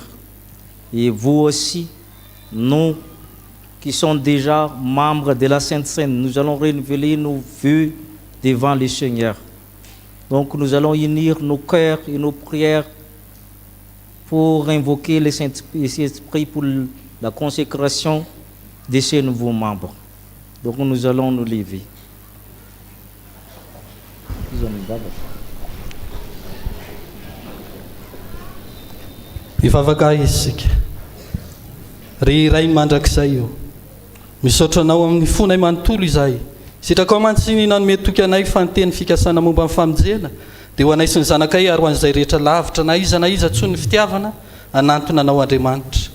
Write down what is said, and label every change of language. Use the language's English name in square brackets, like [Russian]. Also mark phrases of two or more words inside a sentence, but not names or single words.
[French] Et vous aussi, nous qui sommes déjà membres de la Sainte Seine, nous allons renouveler nos vœux devant le Seigneur. Donc nous allons unir nos cœurs et nos prières pour invoquer le Saint-Esprit pour la consécration de ces nouveaux membres. Donc nous allons nous lever. [Malagasy] Mivavaka isika ry iray mandrakizay io misaotra anao amin'ny fonay manontolo izay sitraka ao mantsiny nanome toky anay fa nyteny fikasana momba amin'ny famonjena dia ho anay sy ny zanakay ary ho an'izay rehetra lavitra na iza tsony ny fitiavana anantona anao Andriamanitra.